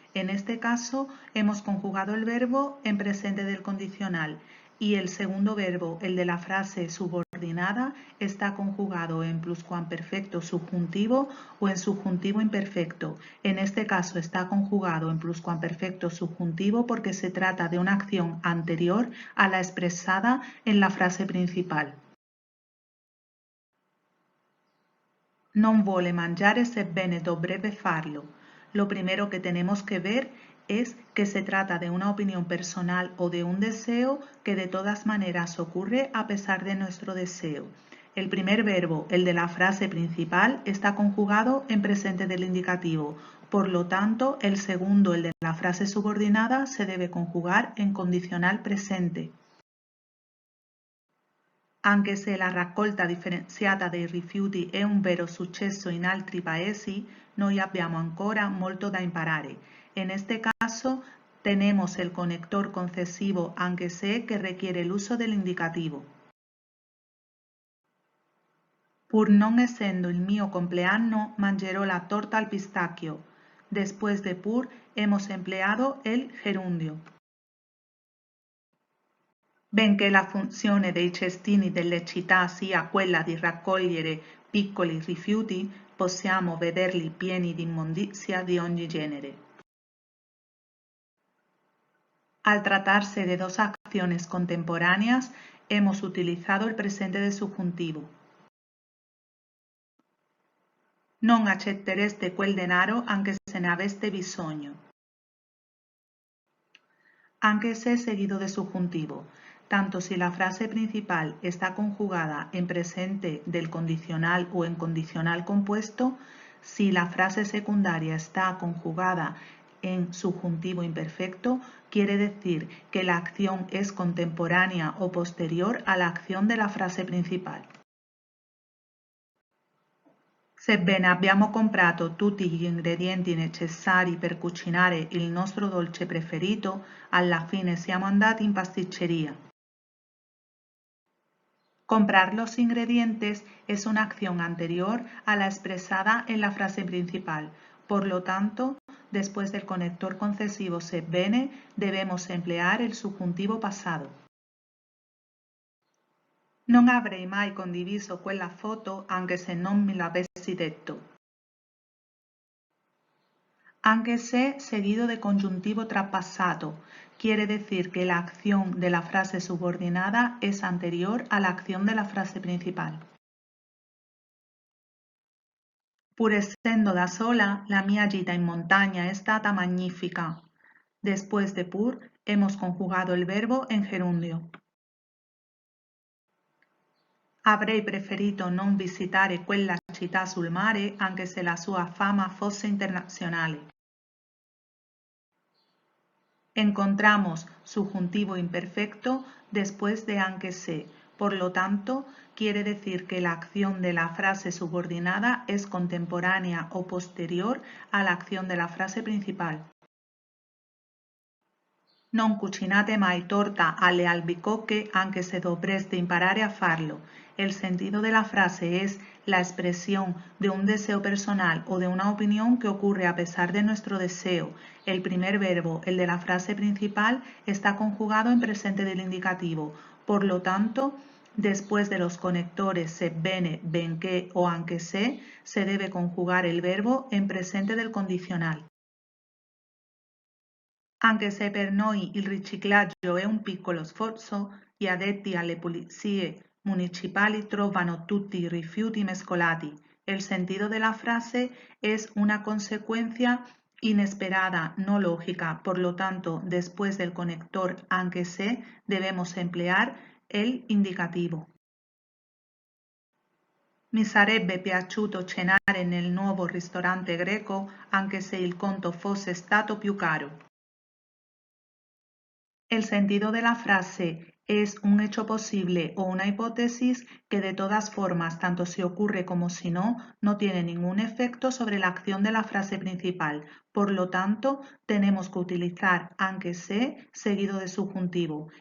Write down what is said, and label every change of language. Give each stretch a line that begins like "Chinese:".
Spanish: En este caso, hemos conjugado el verbo en presente del condicional y el segundo verbo, el de la frase subordinada, está conjugado en pluscuamperfecto subjuntivo o en subjuntivo imperfecto. En este caso está conjugado en pluscuamperfecto subjuntivo porque se trata de una acción anterior a la expresada en la frase principal.
Italian: Non vuole mangiare sebbene dovrebbe farlo.
Spanish: Lo primero que tenemos que ver es que se trata de una opinión personal o de un deseo que de todas maneras ocurre a pesar de nuestro deseo. El primer verbo, el de la frase principal, está conjugado en presente del indicativo. Por lo tanto, el segundo, el de la frase subordinada, se debe conjugar en condicional presente.
Italian: Anche se la raccolta differenziata dei rifiuti è un vero successo in altri paesi, noi abbiamo ancora molto da imparare.
Spanish: En este caso, tenemos el conector concesivo anche se que requiere el uso del indicativo.
Italian: Pur non essendo il mio compleanno, mangerò la torta al pistacchio.
Spanish: Después de pur, hemos empleado el gerundio.
Italian: Benché la funzione dei cestini delle città sia quella di raccogliere piccoli rifiuti, possiamo vederli pieni di immondizia di ogni genere.
Spanish: Al tratarse de dos acciones contemporáneas, hemos utilizado el presente de subjuntivo.
Italian: Non accettereste quel denaro anche se ne aveste bisogno.
Spanish: Anche se seguido de subjuntivo. Tanto si la frase principal está conjugada en presente del condicional o en condicional compuesto, si la frase secundaria está conjugada en subjuntivo imperfecto, quiere decir que la acción es contemporánea o posterior a la acción de la frase principal.
Italian: Sebbene abbiamo comprato tutti gli ingredienti necessari per cucinare il nostro dolce preferito, alla fine siamo andati in pasticceria.
Spanish: Comprar los ingredientes es una acción anterior a la expresada en la frase principal. Por lo tanto, después del conector concesivo sebbene, debemos emplear el subjuntivo pasado.
Italian: Non avrei mai condiviso quella foto anche se non me l'avessi detto.
Spanish: Anche se seguido de conjuntivo traspasato quiere decir que la acción de la frase subordinada es anterior a la acción de la frase principal.
Italian: Pur essendo da sola, la mia gita in montagna è stata magnifica.
Spanish: Después de pur, hemos conjugado el verbo en gerundio.
Italian: Avrei preferito non visitare quella città sul mare anche se la sua fama fosse internazionale.
Spanish: Encontramos subjuntivo imperfecto después de anche se. Por lo tanto, quiere decir que la acción de la frase subordinada es contemporánea o posterior a la acción de la frase principal.
Italian: Non cucinate mai torta alle albicocche anche se dovreste imparare a farlo.
Spanish: El sentido de la frase es la expresión de un deseo personal o de una opinión que ocurre a pesar de nuestro deseo. El primer verbo, el de la frase principal, está conjugado en presente del indicativo. Por lo tanto, después de los conectores sebbene, benché o anche se debe conjugar el verbo en presente del condicional.
Italian: Anche se per noi il riciclaggio è un piccolo sforzo, gli addetti alle pulizie municipali trovano tutti i rifiuti mescolati.
Spanish: El sentido de la frase es una consecuencia inesperada, no lógica. Por lo tanto, después del conector anche se debemos emplear el indicativo.
Italian: Mi sarebbe piaciuto cenare nel nuovo ristorante greco anche se il conto fosse stato più caro.
Spanish: El sentido de la frase es un hecho posible o una hipótesis que de todas formas, tanto si ocurre como si no, no tiene ningún efecto sobre la acción de la frase principal. Por lo tanto, tenemos que utilizar anche se seguido de subjuntivo.